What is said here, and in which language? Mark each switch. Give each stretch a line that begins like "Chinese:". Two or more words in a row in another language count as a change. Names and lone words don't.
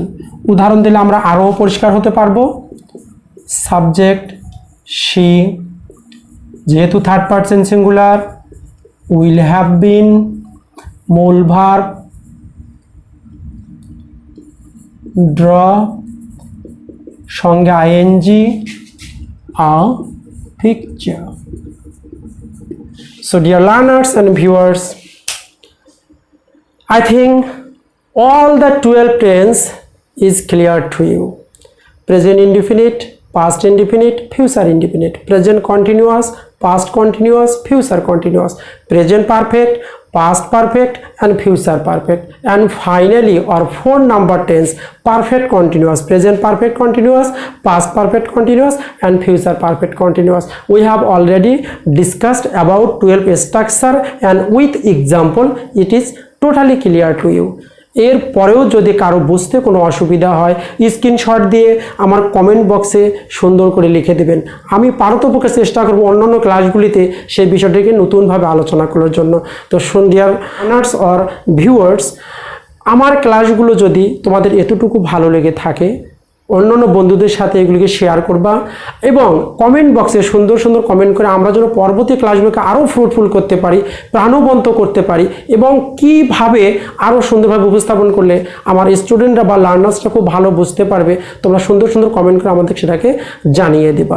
Bangla: উদাহরণ দিলে আমরা আরও পরিষ্কার হতে পারবো।
English: subject she,
Bangla: যেহেতু
English: third person singular, will have been,
Bangla: মূল
English: verb draw
Bangla: সঙ্গে
English: ING a picture. So dear learners and viewers, I think all the 12 tense is clear to you. Present indefinite, past indefinite, future indefinite, present continuous, past continuous, future continuous, present perfect, past perfect and future perfect, and finally our 4 number tense perfect continuous, present perfect continuous, past perfect continuous and future perfect continuous. We have already discussed about 12 structure and with example it is totally clear to you.
Bangla: এর পরেও যদি কারো বুঝতে কোনো অসুবিধা হয় স্ক্রিনশট দিয়ে আমার কমেন্ট বক্সে সুন্দর করে লিখে দেবেন। আমি পারতপক্ষে চেষ্টা করব অন্যান্য ক্লাসগুলিতে সেই বিষয়টিকে নতুনভাবে আলোচনা করার জন্য। তো
English: dear learners or viewers,
Bangla: আমার ক্লাসগুলো যদি তোমাদের এতটুকু ভালো লেগে থাকে, অন্যান্য বন্ধুদের সাথে এগুলিকে শেয়ার করবা এবং কমেন্ট বক্সে সুন্দর সুন্দর কমেন্ট করে আমরা যেন পরবর্তী ক্লাসগুলোকে আরও ফ্রুটফুল করতে পারি, প্রাণবন্ত করতে পারি এবং কিভাবে আরও সুন্দরভাবে উপস্থাপন করলে আমার স্টুডেন্টরা বা লার্নার্সরা খুব ভালো বুঝতে পারবে, তোমরা সুন্দর সুন্দর কমেন্ট করে আমাদের সেটাকে জানিয়ে দেবা।